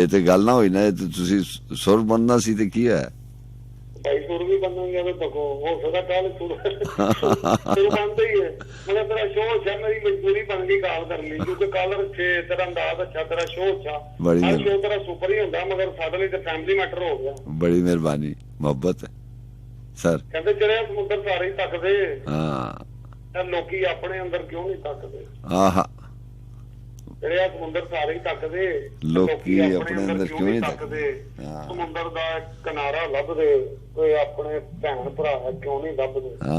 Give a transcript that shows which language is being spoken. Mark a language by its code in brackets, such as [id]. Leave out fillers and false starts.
[pa] ਇਹ ਤੇ ਗੱਲ ਨਾ ਹੋਈ ਨਾ, ਤੁਸੀਂ ਸੁਰ ਬਣਨਾ ਸੀ ਤੇ ਕੀ ਹੈ ਭਾਈ, ਸੁਰ ਵੀ ਬਣਨਗੇ ਤਾਂ ਤੱਕੋ ਹੋ ਸਕਦਾ ਕੱਲ ਸੁਰ ਬਣਦਾ ਹੀ ਹੈ। [hi] ਮगर तेरा शो अच्छा, मेरी मजबूरी बन गई कॉल कर ली क्योंकि कॉलर अच्छे, तेरा अंदाज अच्छा, तेरा शो अच्छा, हर शो तेरा सुपर ही होता, मगर साडे लिए तो फैमिली मैटर हो गया। बड़ी मेहरबानी, मोहब्बत है सर। [pa] कहते ਜਿਹੜੇ ਸਮੁੰਦਰ ਸਾਰੇ ਹੀ ਤੱਕਦੇ, ਹਾਂ ਲੋਕੀ ਆਪਣੇ ਅੰਦਰ ਕਿਉਂ ਨਹੀਂ ਤੱਕਦੇ? ਆਹਾ, ਜਿਹੜੇ ਸਮੁੰਦਰ ਸਾਰੇ ਹੀ ਤੱਕਦੇ, ਲੋਕੀ ਆਪਣੇ ਅੰਦਰ ਕਿਉਂ ਨਹੀਂ ਤੱਕਦੇ? ਸਮੁੰਦਰ ਦਾ ਕਿਨਾਰਾ ਲੱਭਦੇ, ਕੋਈ ਆਪਣੇ ਭੈਣ ਭਰਾ ਕਿਉਂ ਨਹੀਂ ਲੱਭਦੇ?